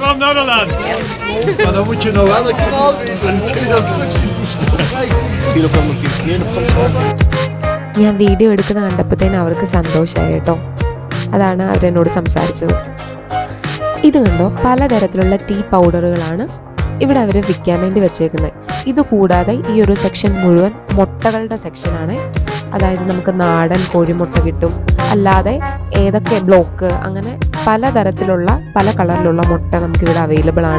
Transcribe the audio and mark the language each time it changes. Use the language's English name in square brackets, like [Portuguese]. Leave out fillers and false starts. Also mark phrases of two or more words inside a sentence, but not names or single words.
[Dutch] Houden! Maar dan moet je nou wel een kanaal weten. Dan kun je dat terug zien. Hier op een keer. [Malayalam] ഞാൻ വീഡിയോ എടുക്കുന്ന കണ്ടപ്പോഴത്തേനും അവർക്ക് സന്തോഷമായി കേട്ടോ. അതാണ് അവരെന്നോട് സംസാരിച്ചത്. ഇത് കണ്ടോ, പലതരത്തിലുള്ള ടീ പൗഡറുകളാണ് ഇവിടെ അവർ വിൽക്കാൻ വേണ്ടി വെച്ചേക്കുന്നത്. ഇതുകൂടാതെ ഈ ഒരു സെക്ഷൻ മുഴുവൻ മുട്ടകളുടെ സെക്ഷനാണ്. അതായത് നമുക്ക് നാടൻ കോഴിമുട്ട കിട്ടും, അല്ലാതെ ഏതൊക്കെ ബ്ലോക്ക്, അങ്ങനെ പലതരത്തിലുള്ള പല കളറിലുള്ള മുട്ട നമുക്കിവിടെ അവൈലബിൾ ആണ്.